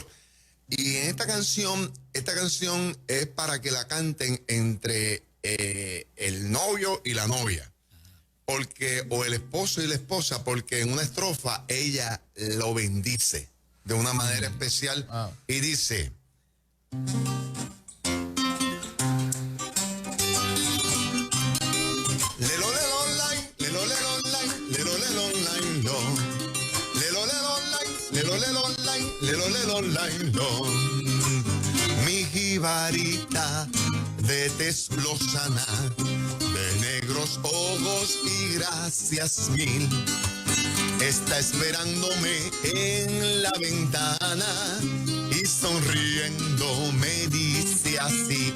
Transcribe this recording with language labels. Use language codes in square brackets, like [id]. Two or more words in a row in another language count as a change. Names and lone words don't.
[es] Y en esta canción es para que la canten entre el novio y la novia. O el esposo y la esposa, porque en una estrofa ella lo bendice de una manera especial y dice: lelo lelo line, lelo lelo line, lelo lelo line, lo. Lelo lelo line, lelo lelo line, lelo lelo line, lo. Mi jibarita de tez lozana, de negros ojos y gracias mil, está esperándome en la ventana y sonriendo me dice así.